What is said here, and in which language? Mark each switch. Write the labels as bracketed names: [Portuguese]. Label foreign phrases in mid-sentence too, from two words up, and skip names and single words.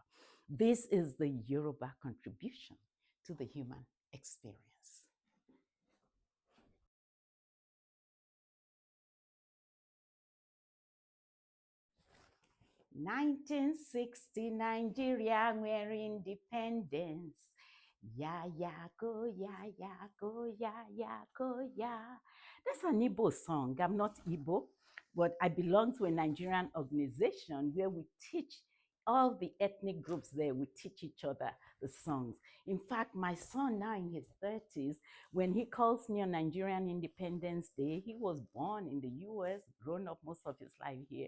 [English] This is the Yoruba contribution to the human experience. 1960 Nigeria were independence. Ya ya go ya ya go ya ya go ya. That's an Igbo song. I'm not Igbo, but I belong to a Nigerian organization where we teach all the ethnic groups there, we teach each other the songs. In fact, my son now in his 30s, when he calls me on Nigerian Independence Day, he was born in the US, grown up most of his life here.